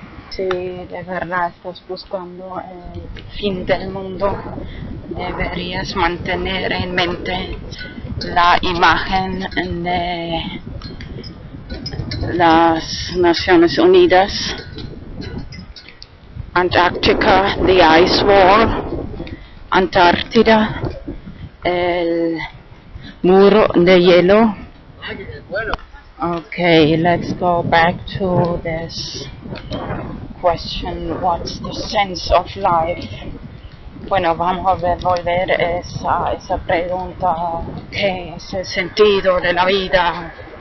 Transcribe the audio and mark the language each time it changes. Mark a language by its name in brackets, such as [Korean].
[Spanish] Si de verdad estás buscando el fin del mundo, deberías mantener en mente la imagen de las Naciones Unidas. [English] Antarctica, the ice wall. [Spanish] Antártida, el muro de hielo. [English] Okay, let's go back to this question, what's the sense of life? [Spanish] Bueno, vamos a volver esa pregunta, ¿qué es el sentido de la vida?